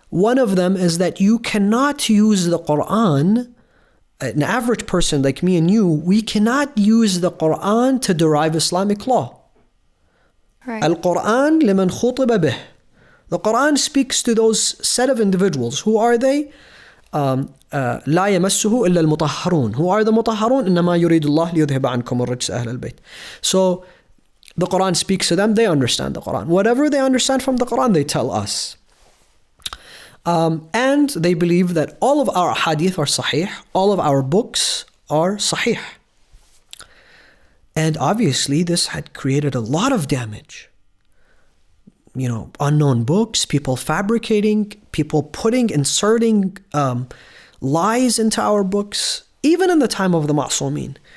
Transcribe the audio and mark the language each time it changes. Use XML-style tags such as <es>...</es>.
<en>One of them is that you cannot use the Quran, an average person like me and you, we cannot use the Quran to derive Islamic law. Right.</en> <ar>Al-Quran liman khutiba bih.</ar> <en>The Quran speaks to those set of individuals. Who are they?</en> <ar>لا يمسه إلا المطهرون.</ar> <en>Who are the مطهرون?</en> <ar>إنما يريد الله ليذهب عنكم الرجس أهل البيت.</ar> <en>So the Quran speaks to them, they understand the Quran. Whatever they understand from the Quran, they tell us. And they believe that all of our hadith are sahih, all of our books are sahih. And obviously this had created a lot of damage. You know, unknown books, people fabricating, people inserting lies into our books, even in the time of the Ma'sumin.</en>